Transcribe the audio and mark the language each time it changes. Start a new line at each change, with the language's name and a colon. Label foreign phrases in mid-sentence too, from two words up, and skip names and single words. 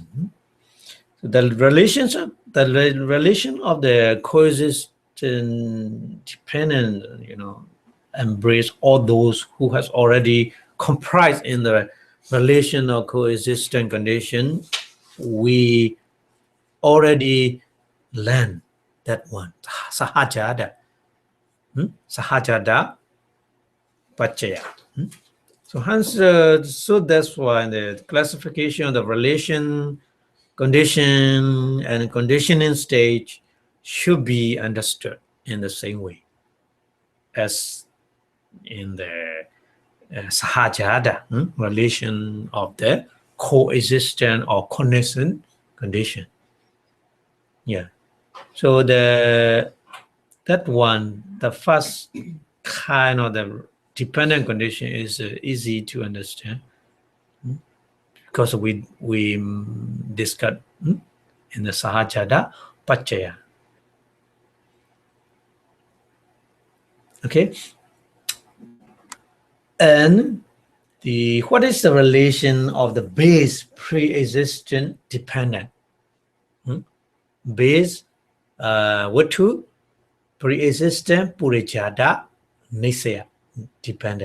English: So the relation of the coexistent dependent, embrace all those who has already comprised in the relation of coexistent condition. We already learned that one.
Pali: Sahajada. Sahajada paccaya.
English: So hence, so that's why the classification of the relation, condition, and conditioning stage should be understood in the same way as in the sahajada relation of the coexistent or co-nascent condition. Yeah. So that one, the first kind of the dependent condition is easy to understand because we discussed in the
Pali: sahajada paccaya.
English: Okay. And what is the relation of the base pre-existent dependent? Base Vatu pre-existent
Pali: Purijada nissaya
English: dependent.